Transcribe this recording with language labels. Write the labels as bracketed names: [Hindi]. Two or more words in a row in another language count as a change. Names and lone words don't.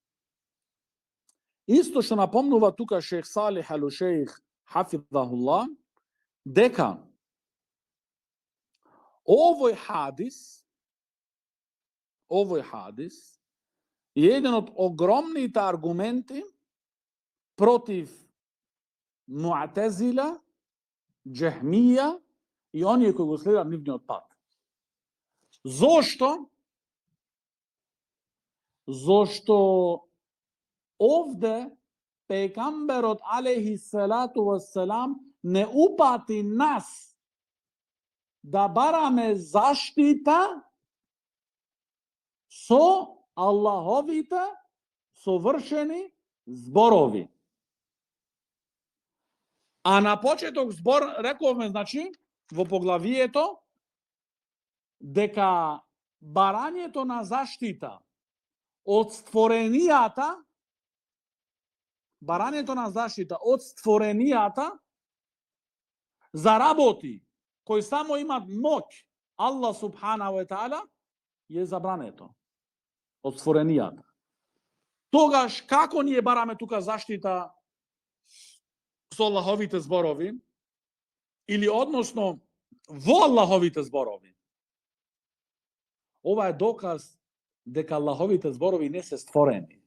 [Macedonian] Исто што напомнува тука шейх Салих ал-Шейх хафидахуллах, дека овој хадис е еден од огромните аргументи против Му'тезила, Џехмија и оние кои го следат нивниот пат. Зошто? Зошто овде пегамберот [Arabic] عليه الصلاة والسلام [Macedonian] не упати нас да бараме заштита со Аллаховите совршени зборови. А на почеток збор рековме, значи, во поглавието, дека барањето на заштита од створенијата, за работи кои само имат моќ Аллах [Arabic] سبحانه وتعالى, [Macedonian] е забрането од створенијата. Тогаш како ние бараме тука заштита со Аллаховите зборови или односно во Аллаховите зборови? Ова е доказ дека Аллаховите зборови не се створени.